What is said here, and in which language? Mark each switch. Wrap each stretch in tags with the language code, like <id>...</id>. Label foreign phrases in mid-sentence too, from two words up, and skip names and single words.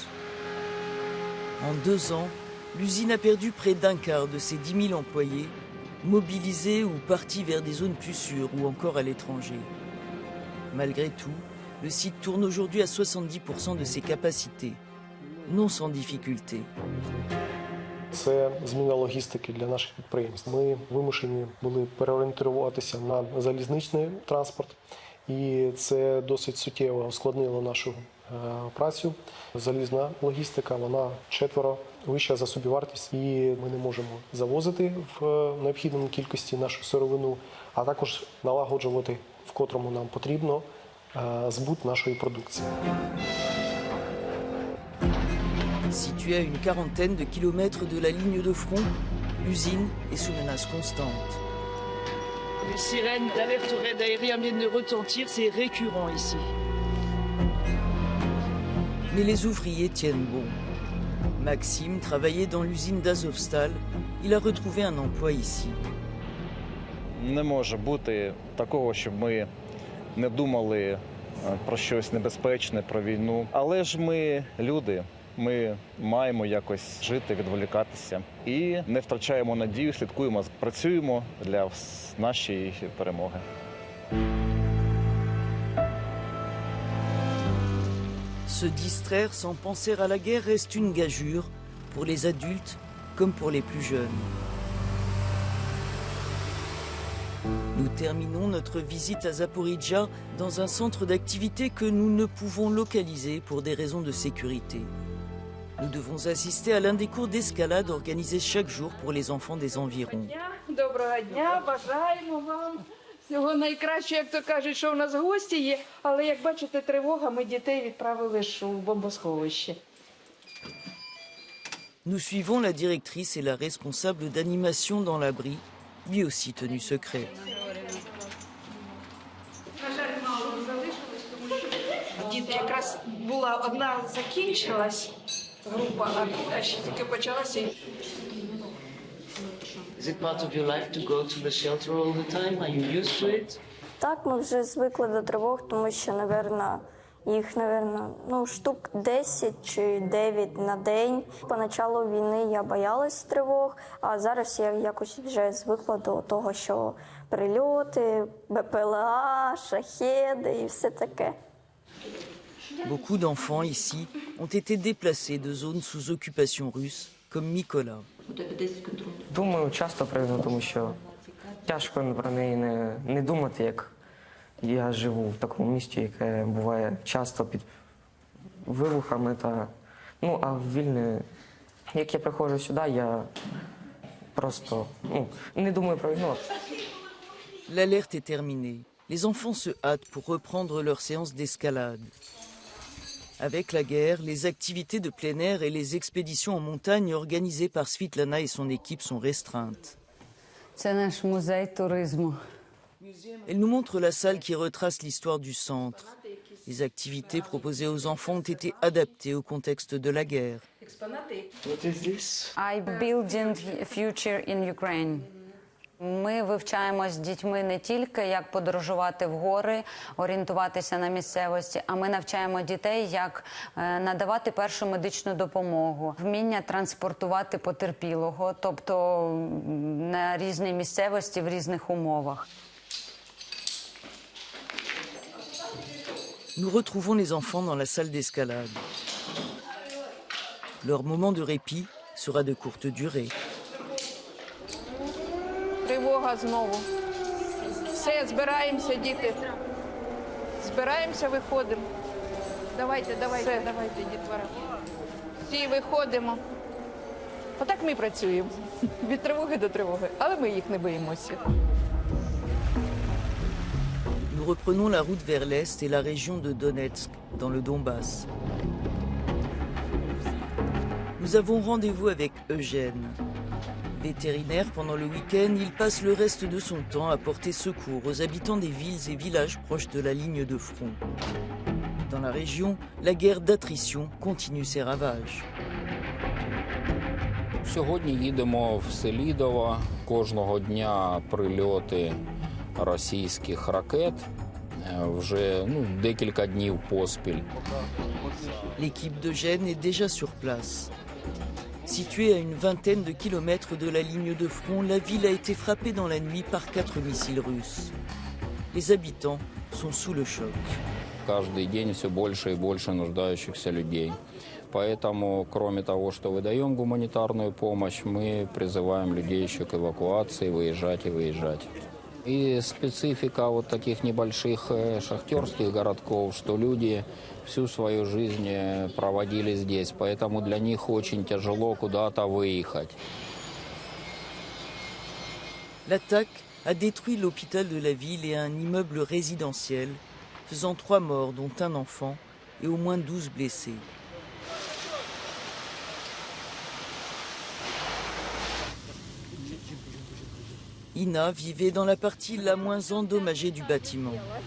<fr>En 2 ans, l'usine a perdu près d'un quart de ses 10 000 employés, mobilisés ou partis vers des zones plus sûres ou encore à l'étranger. Malgré tout, le site tourne aujourd'hui à 70% de ses capacités, non sans difficulté.</fr> <uk>Це зміна логістики для наших підприємств. Ми вимушені були переорієнтуватися на залізничний транспорт, і це досить суттєво ускладнило нашу працю. Залізна логістика, вона 4 вища за собівартість, і ми не можемо завозити в необхідній кількості нашу сировину, а також налагоджувати, в котрому нам потрібно, збут нашої продукції.</uk> <fr>Située à une quarantaine de kilomètres de la ligne de front, l'usine est sous menace constante. Les sirènes d'alerte au raid aérien viennent de retentir, c'est récurrent ici. Mais les ouvriers tiennent bon. Maxime travaillait dans l'usine d'Azovstal. Il a retrouvé un emploi ici.</fr> <uk>Не може бути такого, щоб ми не думали про щось небезпечне, про війну. Але ж ми люди. Ми маємо якось жити, відволікатися і не втрачаємо надію, слідкуємо, працюємо для нашої перемоги.</uk> <fr>Se distraire sans penser à la guerre reste une gageure pour les adultes comme pour les plus jeunes. Nous terminons notre visite à Zaporizhzhia dans un centre d'activité que nous ne pouvons localiser pour des raisons de sécurité. Nous devons assister à l'un des cours d'escalade organisés chaque jour pour les enfants des environs.</fr> <uk>Доброго дня, бажаємо вам всього найкращого, як то кажуть, що у нас гості є, але як бачите, тривога, ми дітей відправили ж у бомбосховище.</uk> <fr>Nous suivons la directrice et la responsable d'animation dans l'abri, lui aussi tenu secret.</fr> <uk>На жаль, мало залишилось, тому що діти якраз була одна закінчилась група, а друга ще тільки почалася.</uk> <en>Is it part of your life to go to the shelter all the time? Are you used to it?</en> <uk>Так, ми вже звикли до тривог, тому що, їх, штук 10 чи 9 на день. Поначалу війни я боялась тривог, а зараз я якось вже звикла до того, що прильоти, БПЛА, шахеди і все таке.</uk> <fr>Beaucoup d'enfants ici ont été déplacés de zones sous occupation russe, comme Mykola.</fr> <uk>Думаю, часто про війну, тому що тяжко про неї не думати, як я живу в такому місті, яке буває часто під вибухами. А в Вільні, як я приходжу сюди, я просто не думаю про війну.</uk> <fr>L'alerte est terminée. Les enfants se hâtent pour reprendre leur séance d'escalade. Avec la guerre, les activités de plein air et les expéditions en montagne organisées par Svitlana et son équipe sont restreintes. C'est notre musée tourisme. Elle nous montre la salle qui retrace l'histoire du centre. Les activités proposées aux enfants ont été adaptées au contexte de la guerre.</fr> <en>What is this? I building future in Ukraine.</en> <uk>Ми вивчаємо з дітьми не тільки, як подорожувати в гори, орієнтуватися на місцевості, а ми навчаємо дітей, як надавати першу медичну допомогу, вміння транспортувати потерпілого, тобто на різній місцевості, в різних умовах.</uk> <fr>Nous retrouvons les enfants dans la salle d'escalade. Leur moment de répit sera de courte durée.</fr> <uk>Тривога знову. Все, збираємося, діти. Збираємося, виходимо. Давайте, дітвора. Всі виходимо. Отак ми працюємо. Від тривоги до тривоги. Але ми їх не боїмося.</uk> <fr>Nous reprenons la route vers l'est et la région de Donetsk, dans le Donbass. Nous avons rendez-vous avec Eugène. Vétérinaire pendant le week-end, il passe le reste de son temps à porter secours aux habitants des villes et villages proches de la ligne de front. Dans la région, la guerre d'attrition continue ses ravages.</fr> <uk>Сьогодні їдемо в Селідово. Кожного дня прильоти російських ракет. Вже декілька днів поспіль.</uk> <fr>L'équipe d'Eugène est déjà sur place. Située à une vingtaine de kilomètres de la ligne de front, la ville a été frappée dans la nuit par 4 missiles russes. Les habitants sont sous le choc.</fr> <ru>Каждый день все больше и больше нуждающихся людей. Поэтому, кроме того, что выдаем гуманитарную помощь, мы призываем людей еще к эвакуации, выезжать и выезжать. И специфика вот таких небольших шахтерских городков, что люди всю свою жизнь проводили здесь, поэтому для них очень тяжело куда-то выехать.</ru> <fr>L'attaque a détruit l'hôpital de la ville et un immeuble résidentiel, faisant 3 morts, dont un enfant, et au moins 12 blessés. Ina vivait dans la partie la moins endommagée du bâtiment.</fr>